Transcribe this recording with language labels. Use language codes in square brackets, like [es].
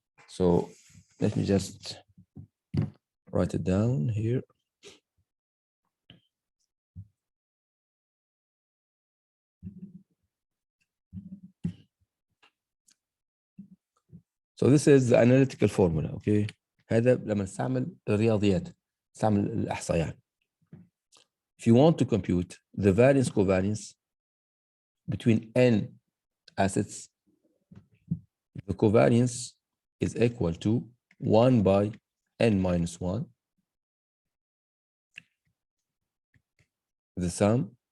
[en] So let me just write it down here. So this is the analytical formula, okay? [ar] هذا لما نستعمل الرياضيات، نستعمل الإحصائيات. [en] If you want to compute the variance covariance between n assets, the covariance is equal to 1 by n minus 1, the sum.